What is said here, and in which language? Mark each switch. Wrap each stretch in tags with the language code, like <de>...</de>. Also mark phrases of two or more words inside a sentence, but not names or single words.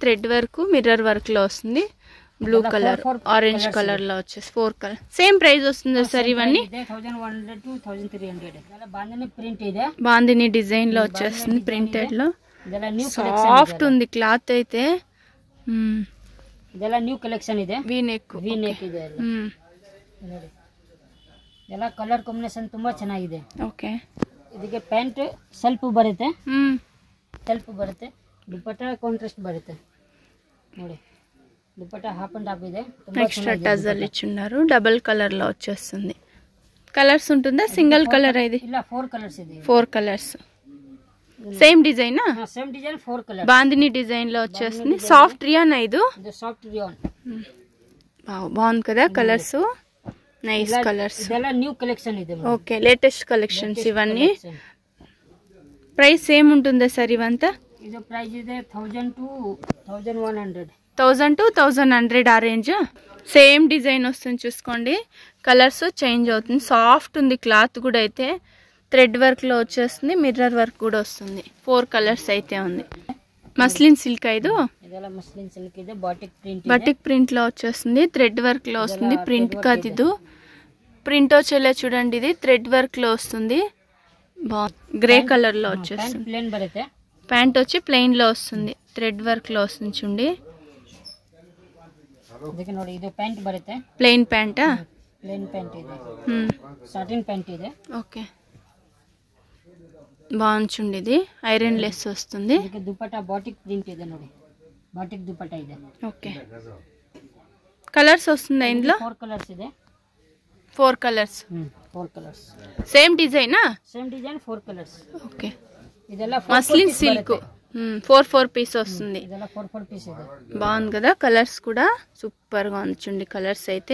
<te>థ్రెడ్ వర్క్ మిర్రర్ వర్క్ లో వస్తుంది. బ్లూ కలర్, ఆరెంజ్ కలర్ లో వచ్చేసి 4 కలర్. సేమ్ ప్రైస్ వస్తుంది సార్ ఇవన్నీ?</te> <kn>1100 to 1300. బాందిని ప్రింట్ ಇದೆ.</kn> <te>బాందిని డిజైన్ లో వచ్చేస్తుంది ప్రింటెడ్ లో. సాఫ్ట్ ఉంది క్లాత్ అయితే.</te> <kn>ಇದೆಲ್ಲ ನ್ಯೂ ಕಲೆಕ್ಷನ್ ಇದೆ. ವಿ ನೆಕ್ ಇದೆ ನೋಡಿ. ಎಲ್ಲ ಕಲರ್ ಕಾಂಬಿನೇಷನ್ ತುಂಬಾ ಚೆನ್ನಾಗಿದೆ. ಓಕೆ. ಇದಕ್ಕೆ ಪ್ಯಾಂಟ್ ಸೆಲ್ಫ್ ಬರುತ್ತೆ. ಸೆಲ್ಫ್ ಬರುತ್ತೆ. ದುಪಟ್ಟಾ ಕಾಂಟ್ರಾಸ್ಟ್ ಬರುತ್ತೆ ನೋಡಿ. దుపట్టా హాఫ్ అండ్ హాఫ్ ಇದೆ.</kn> <te>ఎక్స్ట్రా టజల్ ఇచ్చున్నారు. డబుల్ కలర్ లో వచ్చేస్తుంది. కలర్స్ ఉంటుందా? సింగిల్ కలర్ ఇది?</te> <kn>ಇಲ್ಲ 4 కలర్స్ ಇದೆ.</kn> <te>4 కలర్స్. సేమ్ డిజైన్? సేమ్ డిజైన్ 4 కలర్స్. బాందిని డిజైన్ లో వచ్చేస్తుంది. సాఫ్ట్ రియాన్ ఇది? సాఫ్ట్ రియాన్. బాగుంది కదా కలర్స్. నైస్ కలర్స్.</te> <kn>ಇದೆಲ್ಲ న్యూ కలెక్షన్ ಇದೆ.</kn> <te>ఓకే. లేటెస్ట్ కలెక్షన్స్ ఇవన్నీ. ప్రైస్ సేమ్ ఉంటుందా సార్ ఇవంతా?</te> <kn>ಇದು ಪ್ರೈಸ್ ಇದೆ 1000 to 1100.</kn> <te>1000 to 1100 ఆ రేంజ్. సేమ్ డిజైన్ వస్తుంది చూసుకోండి. కలర్స్ చేంజ్ అవుతుంది. సాఫ్ట్ ఉంది క్లాత్ కూడా. అయితే థ్రెడ్ వర్క్ లో వచ్చేస్తుంది. మిర్రర్ వర్క్ కూడా వస్తుంది. 4 కలర్స్ అయితే ఉంది. మస్లిన్ సిల్క్ ఇది.</te> <kn>ಇದೆಲ್ಲ ಮಸ್ಲಿನ್ ಸಿಲ್ಕ್ ಇದೆ. ಬಾಟಿಕ್ ಪ್ರಿಂಟ್ ಇದೆ.</kn> <te>బాటిక్ ప్రింట్ లో వచ్చేస్తుంది. థ్రెడ్ వర్క్ లో వస్తుంది. ప్రింట్ కాదు ఇది. ప్రింట్ వచ్చేలా చూడండి. ఇది థ్రెడ్ వర్క్ లో వస్తుంది. గ్రే కలర్ లో వచ్చేస్తుంది.</te> <kn>ಪ್ಲೇನ್ ಬರುತ್ತೆ.</kn> <te>ప్యాంట్ వచ్చి ప్లెయిన్ లో వస్తుంది. థ్రెడ్ వర్క్ లో వస్తుంది చూడండి.</te> <kn>ಇದಕ್ಕೆ ನೋಡಿ ಇದು ಪ್ಯಾಂಟ್ ಬರುತ್ತೆ.</kn> <te>ప్లెయిన్ ప్యాంటా?</te> <kn>ಪ್ಲೇನ್ ಪ್ಯಾಂಟ್ ಇದೆ. ಸಾಟಿನ್ ಪ್ಯಾಂಟ್ ಇದೆ.</kn> <te>ఓకే, బాగుంది. ఇది ఐరన్ లెస్ వస్తుంది.</te> <kn>ಇದಕ್ಕೆ ದುಪಟ್ಟಾ ಬಾಟಿಕ್ ಪ್ರಿಂಟ್ ಇದೆ ನೋಡಿ. ಬಾಟಿಕ್ ದುಪಟ್ಟಾ ಇದೆ.</kn> <te>ఓకే, కలర్స్ వస్తుంది ఇందులో.</te> <kn>4 కలర్స్ ಇದೆ.</kn> <te>4 కలర్స్. 4 కలర్స్. సేమ్ డిజైనా? సేమ్ డిజైన్ 4 కలర్స్. ఓకే,</te> <kn>ಇದೆಲ್ಲ</kn> <te>మస్లిన్ సిల్క్ 4 పీస్ వస్తుంది.</te> <kn>ಇದೆಲ್ಲ 4 పీస్ ಇದೆ.</kn> <te>బాగుంది కదా. కలర్స్ కూడా సూపర్ గా ఉంది. కలర్స్ అయితే.</te>